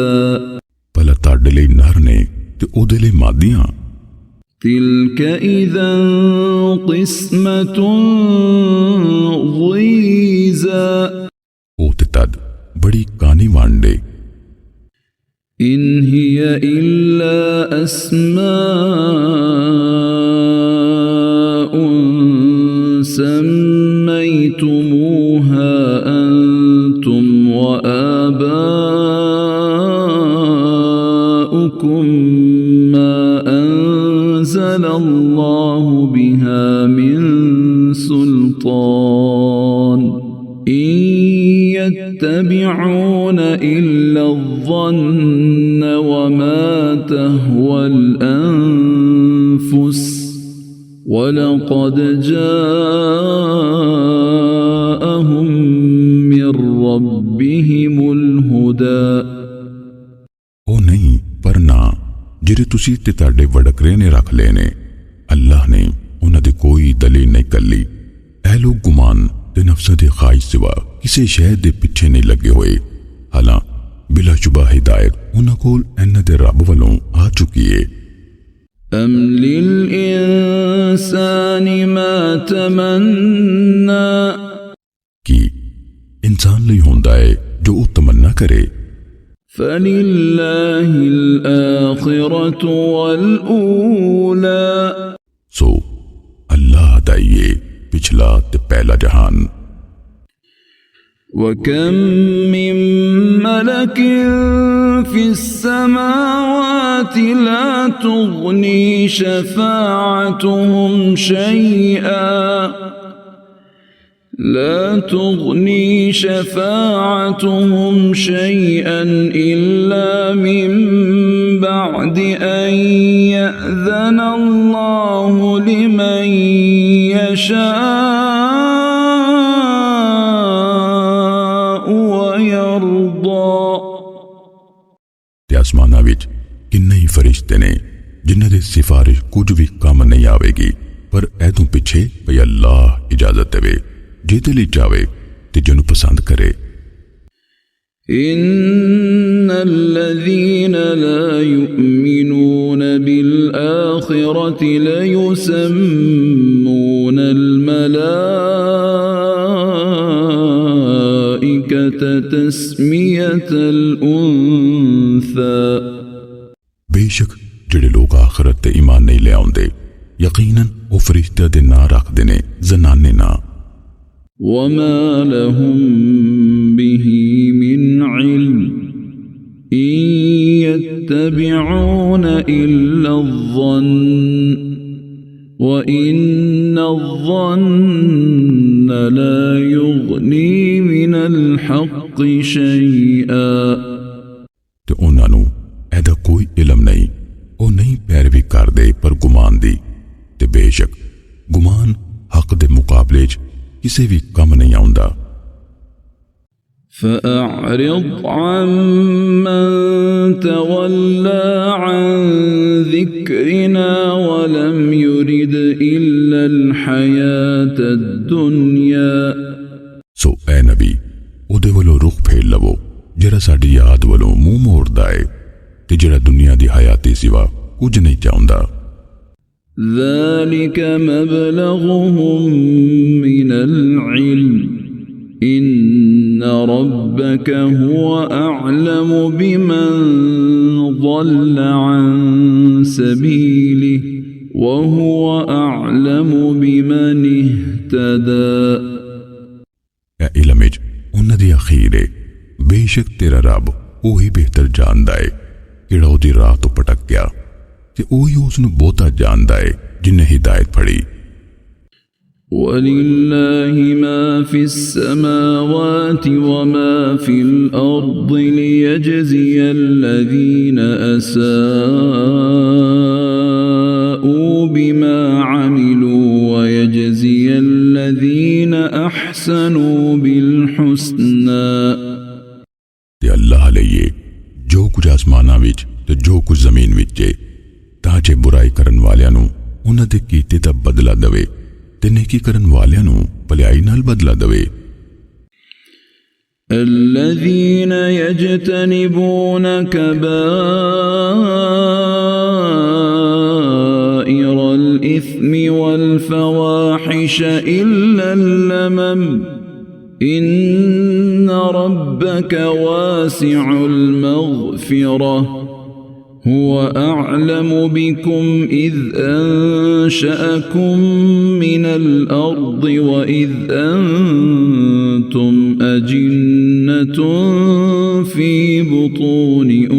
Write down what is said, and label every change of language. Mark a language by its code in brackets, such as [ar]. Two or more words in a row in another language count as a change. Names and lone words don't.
[pa] ਭਲਾ ਤਾਡੇ ਲਈ ਨਰ ਨੇ ਤੇ ਓਦੇ ਲਈ ਮਾਦੀਆਂ। [ar] تلك إذن قسمة ضيزى, [pa] ਓ ਤੇ ਤਦ ਬੜੀ ਕਾਣੀ ਵੰਡੇ। [ar] إن هي إلا أسماء سميتموها أنتم و آباؤكم ما أنزل الله بها من سلطان، إن يتبعون إلا الظن وما تهوى الأنفس، ولقد جاءهم من ربهم الهدى. [pa] ਓ ਨਹੀਂ ਪਰ ਨਾ ਜਿਹੜੇ ਤੁਸੀ ਤੇ ਤਾਡੇ ਵਡਕਰੇ ਨੇ ਰਖ ਲੇ ਨੇ, ਅੱਲਾਹ ਨੇ ਉਨ੍ਹਾਂ ਦੀ ਕੋਈ ਦਲੀਲ ਨਹੀਂ ਘੱਲੀ। ਐ ਲੋਗ ਗੁਮਾਨ ਤੇ ਨਫ਼ਸਾਂ ਦੀ ਖ਼ਾਹਿਸ਼ ਸਿਵਾ ਕਿਸੀ ਸ਼ੈ ਦੇ ਪਿੱਛੇ ਨਹੀਂ ਲੱਗੇ ਹੋਏ। ਹਾਲਾਂ ਬਿਲਾਸ਼ੁਬਾ ਹਿਦਾਇਤ ਉਨ੍ਹਾਂ ਕੋਲ ਇਨ੍ਹਾਂ ਦੇ ਰੱਬ ਵੱਲੋਂ ਆ ਚੁੱਕੀ ਹੈ। [ar] أم للإنسان ما تمنى [pa] ਕਿ ਇਨਸਾਨ ਲਈ ਹੁੰਦਾ ਹੈ ਜੋ ਵੋ ਤਮੰਨਾ ਕਰੇ। [ar] فلله الآخرة والأولى [pa] ਸੋ ਅੱਲਾਹ ਦਾ ਯੇ ਪਿਛਲਾ ਤੇ ਪਹਿਲਾ ਜਹਾਨ। [ar] وكم من ملك في السماوات لا تغني شفاعتهم شيئا إلا من بعد أن يأذن الله لمن يشاء ويرضى [pa] ਤੇ ਆਸਮਾਨਾ ਵਿਚ ਕਿੰਨੇ ਹੀ ਫ਼ਰਿਸ਼ਤੇ ਨੇ ਜਿਨ੍ਹਾਂ ਦੀ ਸਿਫ਼ਾਰਿਸ਼ ਕੁਝ ਭੀ ਕਾਮ ਨਹੀਂ ਆਵੇਗੀ, ਪਰ ਐਤੋਂ ਪਿੱਛੇ ਭਈ ਅੱਲਾਹ ਇਜਾਜ਼ਤ ਦੇਵੇ ਜਿਹਦੇ ਲਈ ਚਾਹੇ ਤੇ ਜਿਨ੍ਹੂੰ ਪਸੰਦ ਕਰੇ। [ar] إن الذين لا يؤمنون بالآخرة ليسمون الملائكة تسمية الأنثى [pa] ਬੇਸ਼ੱਕ ਜਿਹੜੇ ਲੋਗ ਆਖ਼ਿਰਤ ਤੇ ਈਮਾਨ ਨਹੀਂ ਲੈ ਆਉਂਦੇ ਯਕੀਨਨ ਵੋ ਫ਼ਰਿਸ਼ਤੇ ਦੇ ਨਾਂ ਰੱਖਦੇ ਨੇ ਜ਼ਨਾਨੇ ਨਾ। [ar] وما لهم به من علم إن يتبعون إلا الظن وإن الظن لا يغني من الحق شيئا [pa] ਤੇ ਉਨ੍ਹਾਂ ਨੂੰ ਐਦਾ ਕੋਈ ਇਲਮ ਨਹੀਂ, ਵੋ ਨਹੀਂ ਪੈਰਵੀ ਕਰਦੇ ਪਰ ਗੁਮਾਨ ਦੀ, ਤੇ ਬੇਸ਼ੱਕ ਗੁਮਾਨ ਹੱਕ ਦੇ ਮੁਕਾਬਲੇ ਚ ਕਿਸੇ ਭੀ ਕੰਮ ਨਹੀਂ ਆਉਂਦਾ। [ar] فأعرض عمن تولى عن ذكرنا ولم يرد إلا الحياة الدنيا [pa] ਸੋ ਐ ਨਬੀ ਉਹਦੇ ਵੱਲੋਂ ਰੁਖ਼ ਫੇਰ ਲਵੋ ਜਿਹੜਾ ਸਾਡੀ ਯਾਦ ਵੱਲੋਂ ਮੂੰਹ ਮੋੜਦਾ ਹੈ ਤੇ ਜਿਹੜਾ ਦੁਨੀਆ ਦੀ ਹਯਾਤੀ ਸਿਵਾ ਕੁਝ ਨਹੀਂ ਚਾਹੁੰਦਾ। [ar] ذلك مبلغهم من العلم إن ربك هو أعلم بمن ضل عن سبيله وهو أعلم بمن اهتدى [pa] ਐ ਇਲਮ ਵਿਚ ਉਨ੍ਹਾਂ ਦੀ ਅਖ਼ੀਰ ਹੈ, ਬੇਸ਼ੱਕ ਤੇਰਾ ਰੱਬ ਓਹੀ ਬਿਹਤਰ ਜਾਣਦਾ ਹੈ ਕਿਹੜਾ ਓਹਦੀ ਰਾਹ ਤੋ ਭਟਕ ਗਿਆ, ਤੇ ਓਹੀ ਉਸਨੂੰ ਬਹੁਤਾ ਜਾਣਦਾ ਹੈ ਜਿਨ੍ਹੇ ਹਿਦਾਇਤ ਫੜੀ। [ar] ولله ما في السماوات وما في الأرض ليجزي الذين أساءوا بما عملوا ويجزي الذين أحسنوا بالحسنى [pa] ਤੇ ਅੱਲਾਹ ਲਈਏ ਜੋ ਕੁਝ ਆਸਮਾਨਾਂ ਵਿਚ ਤੇ ਜੋ ਕੁਝ ਜ਼ਮੀਨ ਵਿਚ ਹੈ, ਤਾਂ ਜੇ ਬੁਰਾਈ ਕਰਨ ਵਾਲਿਆਂ ਨੂੰ ਉਨ੍ਹਾਂ ਦੇ ਕੀਤੇ ਦਾ ਬਦਲਾ ਦੇਵੇ ਤੇ ਨੇਕੀ ਕਰਨ ਵਾਲਿਆਂ ਨੂੰ ਭਲਾਈ ਨਾਲ ਬਦਲਾ ਦੇਵੇ। [ar] الذين يجتنبون كبائر الإثم والفواحش إلا اللمم إن ربك واسع المغفرة هو أعلم بكم إذ أنشأكم من الأرض وإذ أنتم أجنة في بطون